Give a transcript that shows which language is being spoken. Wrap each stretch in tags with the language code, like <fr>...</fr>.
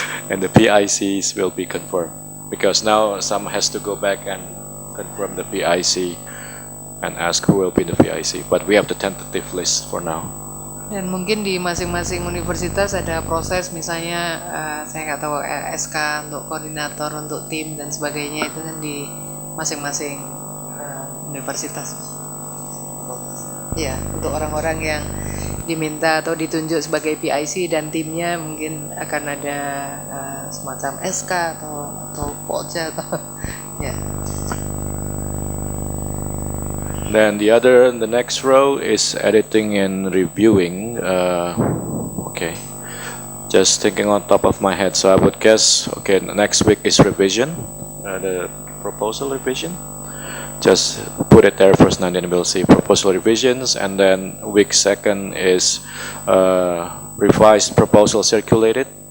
<en>And the PICs will be confirmed, because now some has to go back and confirm the PIC and ask who will be the PIC, but we have the tentative list for now.</en> <id>Dan mungkin di masing-masing universitas ada proses, misalnya saya nggak tahu SK untuk koordinator, untuk tim dan sebagainya, itu kan di masing-masing universitas. Ya, untuk orang-orang yang diminta atau ditunjuk sebagai PIC dan timnya mungkin akan ada semacam SK atau POJA atau ya.</id> <en>Then the next row is editing and reviewing. Okay, just thinking on top of my head, so I would guess, okay, next week is revision, the proposal revision. Just put it there first, and then we'll see proposal revisions, and then week 2 is revised proposal circulated.</en>